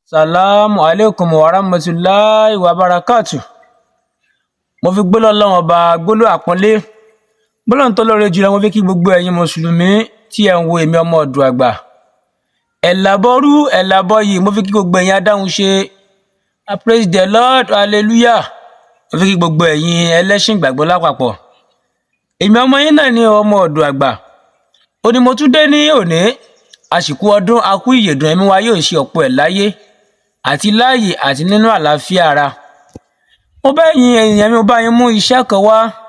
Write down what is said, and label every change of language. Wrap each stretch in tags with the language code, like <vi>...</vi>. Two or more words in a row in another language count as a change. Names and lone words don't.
<ar>السلام عليكم ورحمة الله وبركاته.</ar> <yo>Mo fi gbólọ́ Ọlọ́run ọba gbólọ́ àpọ́nlé. Gbólọ́ tó lóore jùlọ mo fi kí gbogbo ẹ̀yin mùsùlùmí tí ẹ ń wo èmi ọmọ ọ̀dọ̀ àgbà. Ẹ̀làbọ́rú ẹ̀làbọ́yì mo fi kí gbogbo ẹ̀yin adáhùn ṣe.</yo> <en>I praise the Lord, hallelujah.</en> <yo>Mo fi kí gbogbo ẹ̀yin ẹlẹ́sìn ìgbàgbọ́ lápapọ̀. Èmi ọmọ yín náà ni ọmọ ọ̀dọ̀ àgbà. Ó ní mo tún dé ní òní. Àsìkò ọdún a kú ìyèdùn ẹ̀mí wa yóò ṣe ọ̀pọ̀ ẹ̀ láyé àti láàyè àti nínú àlàáfíà ara. Mo bá yín èèyàn mi, mo bá yín mú iṣẹ́ kan wá.</yo>